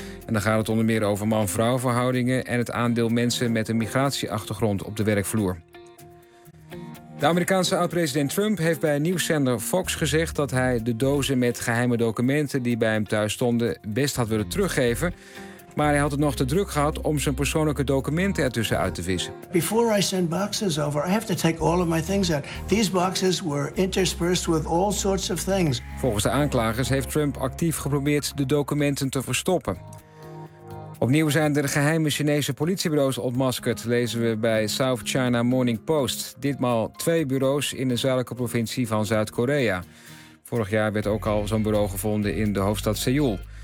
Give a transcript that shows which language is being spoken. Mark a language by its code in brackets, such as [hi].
[nl] En dan gaat het onder meer over man-vrouw verhoudingen en het aandeel mensen met een migratieachtergrond op de werkvloer. De Amerikaanse oud-president Trump heeft bij nieuwszender Fox gezegd dat hij de dozen met geheime documenten die bij hem thuis stonden best had willen teruggeven. Maar hij had het nog te druk gehad om zijn persoonlijke documenten ertussen uit te vissen. [en] Before I send boxes over, I have to take all of my things out. These boxes were interspersed with all sorts of things. [nl] Volgens de aanklagers heeft Trump actief geprobeerd de documenten te verstoppen. Opnieuw zijn er geheime Chinese politiebureaus ontmaskerd, lezen we bij South China Morning Post. Ditmaal 2 bureaus in de zuidelijke provincie van Zuid-Korea. Vorig jaar werd ook al zo'n bureau gevonden in de hoofdstad Seoul.